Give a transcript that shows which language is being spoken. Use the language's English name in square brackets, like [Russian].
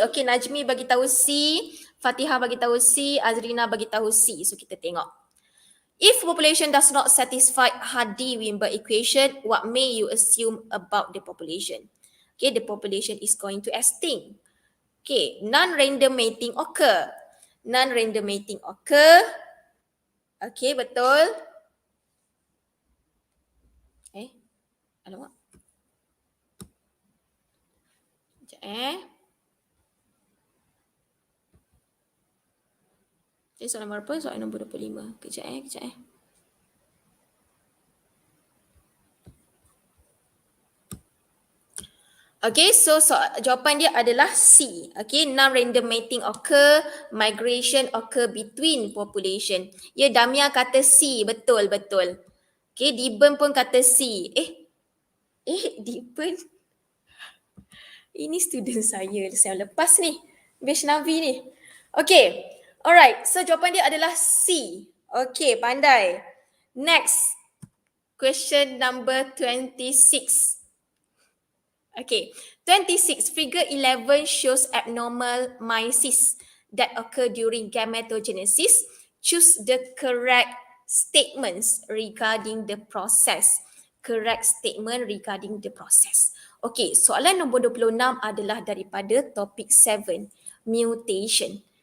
[Malay] Okay, Najmi bagi tahu C, Fatihah bagi tahu C, Azrina bagi tahu C. So kita tengok. [English] If population does not satisfy Hadi-Wimberg equation, what may you assume about the population? Okay, the population is going to extinct. Okay, non-random mating occur. Non-random mating occur. Okay, betul. [Malay] Alamak. Sekejap Jadi soalan nombor berapa? Soalan nombor 25. Kejap Okay, so jawapan dia adalah C. [English] Okay, non-random mating occur, migration occur between population. [Malay] Ya, Damia kata C, betul. Okay, Diben pun kata C. Diben. Ini student saya lepas ni. Vaishnavi ni. Okay, alright. So jawapan dia adalah C. Okay, pandai. [English] Next, question number 26. Okay, 26. Figure 11 shows abnormal meiosis that occur during gametogenesis. Choose the correct statements regarding the process. Correct statement regarding the process. [Malay] Okay, soalan nombor 26 adalah daripada topik 7, mutation.